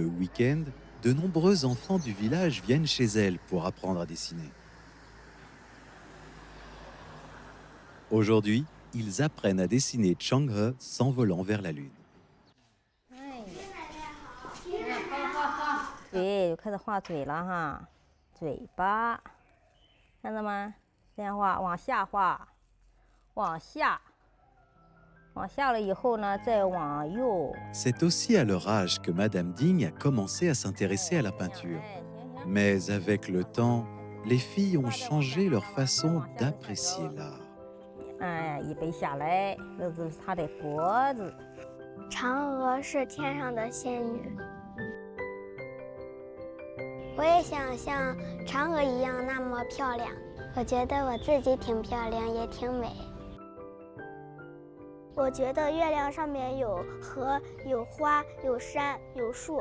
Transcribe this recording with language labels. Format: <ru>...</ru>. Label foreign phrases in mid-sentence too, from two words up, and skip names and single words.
<fr>week-end, de nombreux enfants du village viennent chez elle pour apprendre à dessiner. Aujourd'hui, ils apprennent à dessiner Chang'e s'envolant vers la Lune.</fr> <zh>对，开始画嘴了哈，嘴巴，看到吗？这样画，往下画，往下。往下了以后呢，再往右。</zh> <fr>C'est aussi à leur âge que Madame Ding a commencé à s'intéresser à la peinture. Mais avec le temps, les filles ont changé leur façon d'apprécier l'art.</fr> <zh>预备下来，这是她的脖子。嫦娥是天上的仙女，我也想像嫦娥一样那么漂亮。我觉得我自己挺漂亮，也挺美。我觉得月亮上面有河、有花、有山、有树。</zh>